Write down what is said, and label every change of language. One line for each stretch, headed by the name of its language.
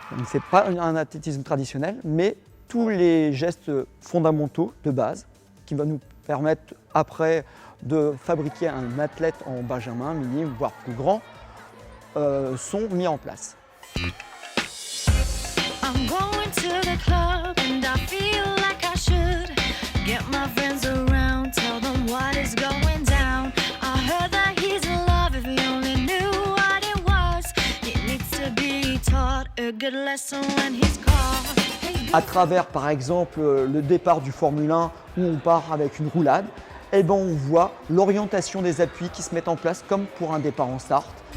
French: Ce n'est pas un athlétisme traditionnel, mais tous les gestes fondamentaux de base qui vont nous permettre après de fabriquer un athlète en benjamin, minime, voire plus grand, sont mis en place.
English: I'm going to the club and I feel like I should get my friends around, tell them what is going down. I heard that he's in love, if he only knew what it was. He needs to be taught a good lesson when he's caught.
French: À travers par exemple le départ du Formule 1 où on part avec une roulade, on voit l'orientation des appuis qui se mettent en place comme pour un départ en start.